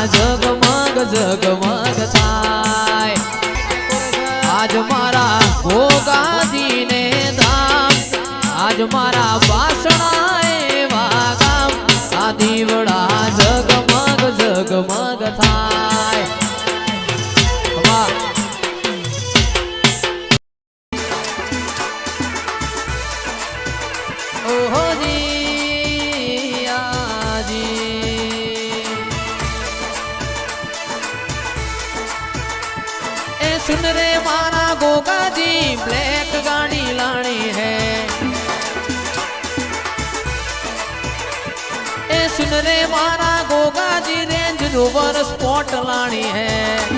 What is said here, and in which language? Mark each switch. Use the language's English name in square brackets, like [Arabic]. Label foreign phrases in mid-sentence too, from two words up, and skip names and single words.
[Gujarati] જગમગ જગમગ થાય આજ મારા ભોગાજીને ધામ આજ મારા વાસણા એવા ગામ આ દીવડા જગમગ જગમગ થાય વાહ [Rajasthani] ઓહો જી આજી ए सुन रे मारा गोगा जी ब्लैक गाड़ी लानी है ए सुन रे मारा गोगा जी रेंज रोवर स्पॉट लानी है